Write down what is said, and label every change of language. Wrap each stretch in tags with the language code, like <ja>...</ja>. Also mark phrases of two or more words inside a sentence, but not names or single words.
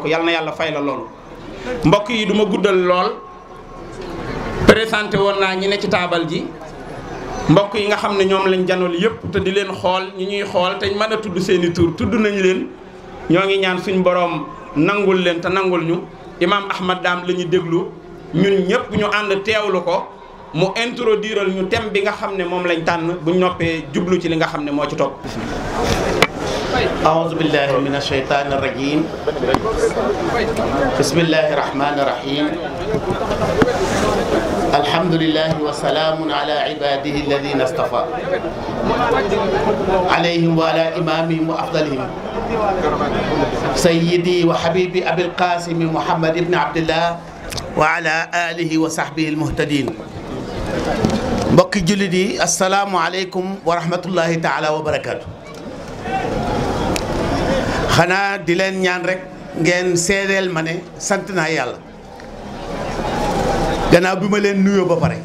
<wo>yal na yàlla fay la loolu mbokk yi du ma guddal lool présenté woon naa ñi ne ci taabal ji mbokk yi nga xam ne ñoom lañ janool yëpp te di leen xool ñi ñuy xool te mën a tudd seeni tur tudd nañ leen ñoo ngi ñaan suñ boroom nangul leen te nangul ñu Imam Ahmad Dame la ñu déglu ñun ñëpp ñu ànd teewlu ko mu introduiral ñu thème bi nga xam ne moom lañ tànn buñ noppee jublu ci li nga xam ne moo ci topp.</wo> <ar>أعوذ بالله من الشيطان الرجيم بسم الله الرحمن الرحيم الحمد لله وسلام على عباده الذين اصطفى عليهم وعلى إمامهم وأفضلهم سيدي وحبيبي أبي القاسم محمد بن عبد الله وعلى آله وصحبه المهتدين</ar> <wo>mbokki jullit yi</wo> <ar>السلام عليكم ورحمة الله تعالى وبركاته.</ar> <wo>xanaa di leen ñaan rek ngeen seedeel ma ne sant naa yàlla gannaaw bi ma leen nuyoo ba pare</wo>